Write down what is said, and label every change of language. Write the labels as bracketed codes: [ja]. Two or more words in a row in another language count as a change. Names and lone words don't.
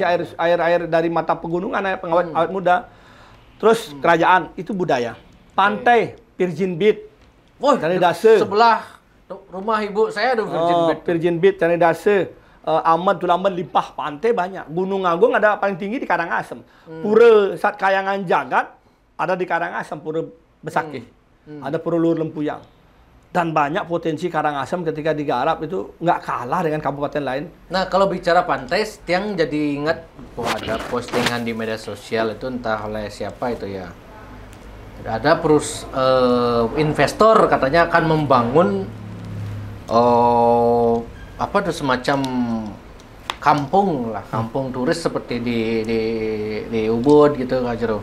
[id] masih air dari mata pegunungan, air pengawet awet muda. Terus kerajaan itu budaya. Pantai Virgin Beach. Canidase. Sebelah rumah ibu saya ada Virgin Beach. Virgin Beach, Canidase. Ahmad Tulamben limpah pantai banyak. Gunung Agung ada paling tinggi di Karangasem. Pura Sat Kayangan Jagat ada di Karangasem, Pura Besakih. Ada Pura Luhur Lempuyang. Dan banyak potensi Karangasem ketika digarap itu nggak kalah dengan kabupaten lain. Nah, kalau bicara pantai, Tiang jadi ingat ada postingan di media sosial itu entah oleh siapa itu ya. Ada investor katanya akan membangun apa tuh semacam kampung lah, kampung turis seperti di Ubud gitu Kak Jero.